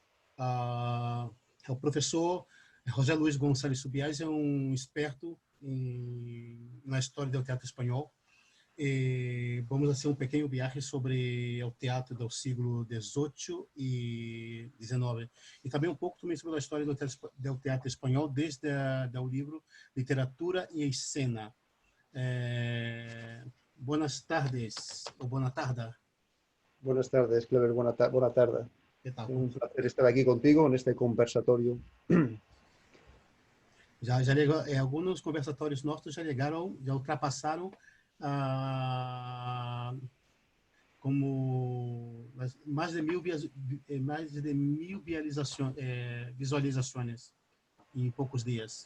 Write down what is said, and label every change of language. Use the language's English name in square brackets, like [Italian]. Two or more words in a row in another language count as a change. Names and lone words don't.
[Portuguese] O professor José Luiz Gonçalves Subias é um experto na história do teatro espanhol. Vamos fazer um pequeno viagem sobre o teatro do século XVIII e XIX. E também um pouco também sobre a história do teatro espanhol, desde o livro Literatura e Escena. [Spanish] Buenas tardes, [Portuguese] ou boa tarde. [Spanish] Buenas tardes, Clever, buena tarde. Que tal? Es un placer estar aquí contigo en este conversatorio. [Portuguese] Já alguns conversatórios nossos já chegaram, já ultrapassaram ah, como mais de mil visualizações em poucos dias.